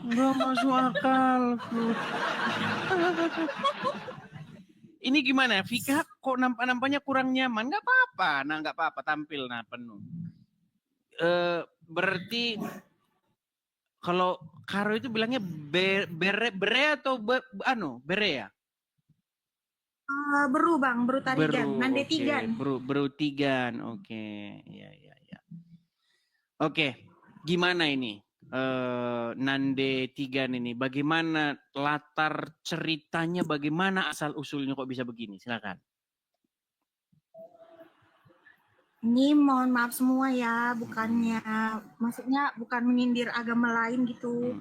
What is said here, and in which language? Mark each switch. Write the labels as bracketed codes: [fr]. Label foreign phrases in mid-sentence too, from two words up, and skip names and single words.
[id] Nggak masuk akal. Ini gimana? Vika kok nampaknya kurang nyaman? Nggak apa-apa. Nah, nggak apa-apa tampil penuh. Berarti kalau Karo itu bilangnya bere atau bere ya? Beru bang, beru tarigan, nande okay. tigan. Beru tigan, oke. Ya. Oke, gimana ini? Nande tigan ini, bagaimana latar ceritanya, bagaimana asal usulnya kok bisa begini? Silakan. Ini mohon maaf semua ya, bukannya, maksudnya bukan menyindir agama lain gitu.